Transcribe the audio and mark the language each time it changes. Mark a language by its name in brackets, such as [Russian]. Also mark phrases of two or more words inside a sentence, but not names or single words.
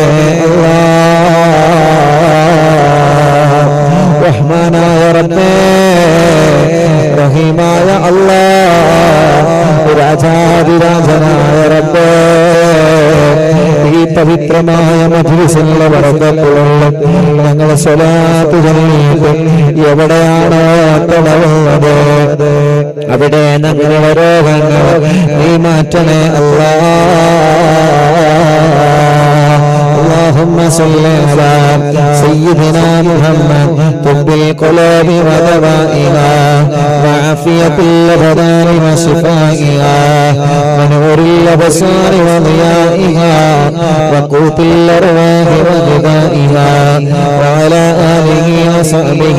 [Malayalam] റഹ്മാനായ റബ്ബേ റഹീമായ അല്ലാഹ് രാജാധിരാജനായ റബ്ബേ ഈ പവിത്രമായ മജ്ലിസിലെ ബറക്കത്തുള്ള ഞങ്ങളെ സ്വലാത്ത് ചൊല്ലിയിട്ട് എവിടെയാണോ തടവുന്നത് അവിടെ ഞങ്ങളുടെ രോഗങ്ങൾ നീ മാറ്റണേ [Arabic] اللهم صل على سيدنا محمد طب القلوب ودوائها وعافية الأبدان وشفائها ونور الأبصار وضيائها وقوت الأرواح وغذائها وعلى آله وصحبه